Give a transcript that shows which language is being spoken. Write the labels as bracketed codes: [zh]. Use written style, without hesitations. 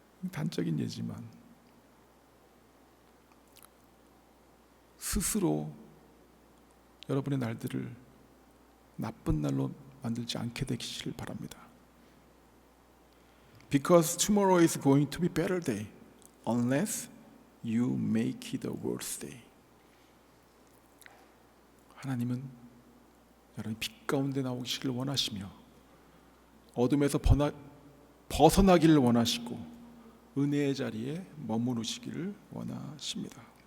[ko] 단적인 예지만 스스로 여러분의 날들을 나쁜 날로 만들지 않게 되시길 바랍니다. [en] Because tomorrow is going to be better day unless you make it a worse day. [ko] 하나님은 여러분 빛 가운데 나오시길 원하시며 어둠에서 벗어나기를 원하시고 은혜의 자리에 머무르시기를 원하십니다.